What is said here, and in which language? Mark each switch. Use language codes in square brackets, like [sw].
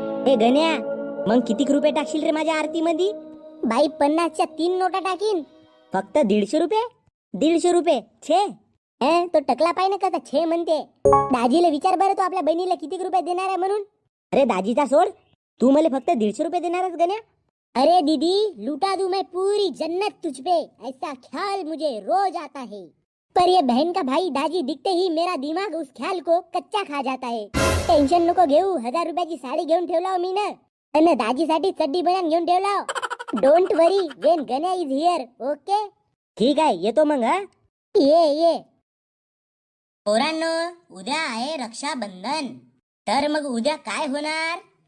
[mr] हे गण्या, मग किती रुपये टाकशील रे माझ्या आरती मध्ये? बाई, 50च्या 3 नोटा टाकीन. फक्त 150 रुपये? 150 रुपये छे? तो टकला पाय ना कसा छे म्हणते. दाजीला विचार बरं, तो आपल्या बहिणीला किती रुपये देणार आहे म्हणून. अरे दाजीचा सोड, तू मला फक्त 150 रुपये देणारच गण्या? [hi] अरे दीदी, लुटा दूं मैं पूरी जन्नत तुझ पे, ऐसा ख्याल मुझे रोज आता है. पर ये बहन का भाई दाजी दिखते ही मेरा दिमाग उस ख्याल को कच्चा खा जाता है. [mr] टेन्शन नको घेऊ. 1000 रुपयाची साडी घेऊन ठेवला मी ना, आणि दाजीसाठी चड्डी बनवून घेऊन ठेवला. [en] Don't worry, when Ganya is here. Okay, [mr] ठीक आहे, येतो मग. ये. पोरांनो, उद्या आहे रक्षाबंधन. तर मग उद्या काय होणार?